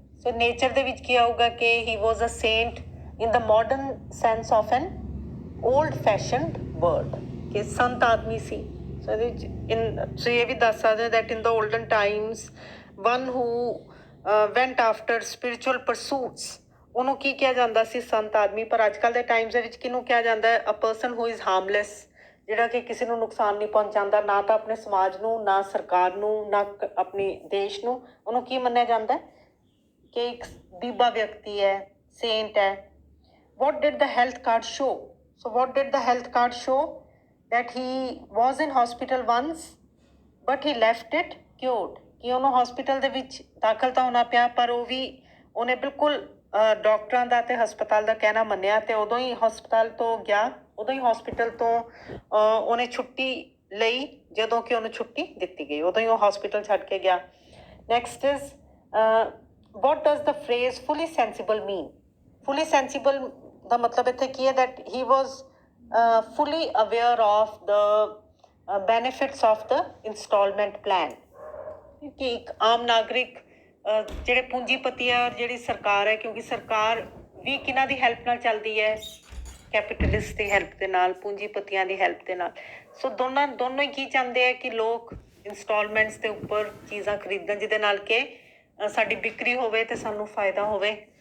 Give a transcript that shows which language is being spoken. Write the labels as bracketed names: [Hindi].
[English] So nature [Punjabi] ਦੇ ਵਿੱਚ ਕੀ ਆਊਗਾ ਕਿ [English] he was a saint in the modern sense of an old fashioned word, [Punjabi] ਕਿ ਸੰਤ ਆਦਮੀ ਸੀ। So ਇਹਦੇ ਵਿੱਚ ਇਹ ਵੀ ਦੱਸ ਸਕਦੇ [English] that in the olden times one who went after spiritual pursuits, [Punjabi] ਉਹਨੂੰ ਕੀ ਕਿਹਾ ਜਾਂਦਾ ਸੀ? ਸੰਤ ਆਦਮੀ। ਪਰ ਅੱਜ ਕੱਲ੍ਹ ਦੇ ਟਾਈਮਸ ਦੇ ਵਿੱਚ ਕਿਹਨੂੰ ਕਿਹਾ ਜਾਂਦਾ ਹੈ? [English] a person who is harmless, [Punjabi] ਜਿਹੜਾ ਕਿ ਕਿਸੇ ਨੂੰ ਨੁਕਸਾਨ ਨਹੀਂ ਪਹੁੰਚਾਉਂਦਾ, ਨਾ ਤਾਂ ਆਪਣੇ ਸਮਾਜ ਨੂੰ, ਨਾ ਸਰਕਾਰ ਨੂੰ, ਨਾ ਆਪਣੇ ਦੇਸ਼ ਨੂੰ। ਉਹਨੂੰ ਕੀ ਮੰਨਿਆ ਜਾਂਦਾ ਹੈ? ਕਿ ਇੱਕ ਬੀਬਾ ਵਿਅਕਤੀ ਹੈ, ਸੇਂਟ ਹੈ। [English] what did the health card show? So what did the health card show? That he was in hospital once but he left it cured, [Punjabi] ਕਿ ਉਹਨੂੰ ਹਸਪੀਟਲ ਦੇ ਵਿੱਚ ਦਾਖਲ ਤਾਂ ਹੋਣਾ ਪਿਆ ਪਰ ਉਹ ਵੀ ਉਹਨੇ ਬਿਲਕੁਲ ਡਾਕਟਰਾਂ ਦਾ ਅਤੇ ਹਸਪਤਾਲ ਦਾ ਕਹਿਣਾ ਮੰਨਿਆ ਅਤੇ ਉਦੋਂ ਹੀ ਹਸਪਤਾਲ ਤੋਂ ਗਿਆ, ਉਦੋਂ ਹੀ ਹਸਪੀਟਲ ਤੋਂ ਉਹਨੇ ਛੁੱਟੀ ਲਈ ਜਦੋਂ ਕਿ ਉਹਨੂੰ ਛੁੱਟੀ ਦਿੱਤੀ ਗਈ, ਉਦੋਂ ਹੀ ਉਹ ਹਸਪੀਟਲ ਛੱਡ ਕੇ ਗਿਆ। [English] Next is, what does the phrase fully sensible mean? [Punjabi] Fully sensible ਦਾ ਮਤਲਬ ਇੱਥੇ ਕੀ ਹੈ? [English] that he was fully aware of the benefits of the installment plan, [Punjabi] ਕਿ ਇੱਕ ਆਮ ਨਾਗਰਿਕ ਜਿਹੜੇ ਪੂੰਜੀਪਤੀ ਆ ਔਰ ਜਿਹੜੀ ਸਰਕਾਰ ਹੈ, ਕਿਉਂਕਿ ਸਰਕਾਰ ਵੀ ਕਿਹਨਾਂ ਦੀ ਹੈਲਪ ਨਾਲ ਚੱਲਦੀ ਹੈ, ਕੈਪੀਟਲਿਸਟ ਦੀ ਹੈਲਪ ਦੇ ਨਾਲ, ਪੂੰਜੀਪਤੀਆਂ ਦੀ ਹੈਲਪ ਦੇ ਨਾਲ। ਸੋ ਦੋਨੋਂ ਹੀ ਕੀ ਚਾਹੁੰਦੇ ਆ ਕਿ ਲੋਕ ਇੰਸਟਾਲਮੈਂਟਸ ਦੇ ਉੱਪਰ ਚੀਜ਼ਾਂ ਖਰੀਦਣ, ਜਿਹਦੇ ਨਾਲ ਕਿ ਸਾਡੀ ਵਿਕਰੀ ਹੋਵੇ ਅਤੇ ਸਾਨੂੰ ਫਾਇਦਾ ਹੋਵੇ।